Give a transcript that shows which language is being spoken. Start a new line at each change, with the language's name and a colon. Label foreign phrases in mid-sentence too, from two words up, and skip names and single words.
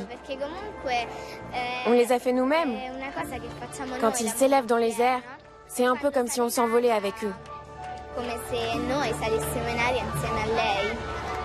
French: On les a fait nous-mêmes. Quand ils s'élèvent dans les airs, c'est un peu comme si on s'envolait avec eux.
Italian: Come se noi salissimo in aria insieme a lei.